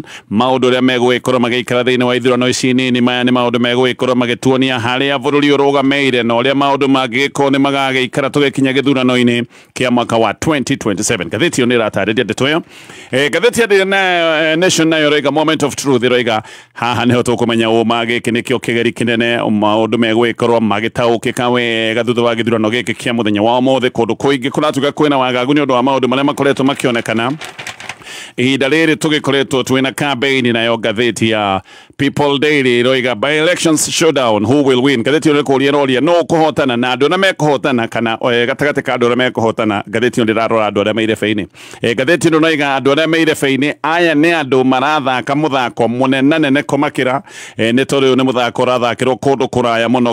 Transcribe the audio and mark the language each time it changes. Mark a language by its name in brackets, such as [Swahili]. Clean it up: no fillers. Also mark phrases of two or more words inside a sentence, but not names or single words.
[Kikuyu] Maũndũ ũrĩa megũgĩkorwo magĩikara thĩinĩ wa ithurano ici nini maya nĩ maũndũ megũgĩkorwo magĩtuonia harĩa bũrũri ũrũgamĩire na ũrĩa maũndũ mangĩgĩkorwo nĩ magagĩikara tũgĩkinya gĩthurano-inĩ kĩa mwaka wa 2027. Ngathĩti ĩyo nĩ ĩratarĩria ndeto ĩyo. Ngathĩti ya Nation nayo ĩroiga [English] moment of truth [Kikuyu] ĩroiga haha nĩho tũkũmenya ũma gĩkĩ nĩkĩo kĩgeri kĩnene maũndũ megũgĩkorwo magĩtaũkĩka wega thutha wa gĩthurano gĩkĩ kĩa mũthenya wa ũmũthĩ. Kũndũ kũingĩ kũratuĩka kwĩna wagagu nĩ ũndũ wa maũndũ marĩa makoretwo makĩonekana ihinda rĩrĩ tũgĩkoretwo twĩna kambĩini. Nayo ngathĩti ya People Daily ĩroiga [English] by elections showdown who will win. [Kikuyu] Ngathĩti ĩyo nĩkũria roria no kũhotana na andũ arĩa mekũhotana kana gatagatĩ ka andũ arĩa mekũhotana. Ngathĩti ĩyo ndĩrarora andũ arĩa me irebebe-inĩ. Ngathĩti ĩno noiga andũ arĩa me irebebe-inĩ aya nĩ andũ marathaka mũthako mũnenanene kũmakĩra nĩ tondũ ũyũ nĩ mũthako ũrathakĩrwo kũndũ kũraya mũno.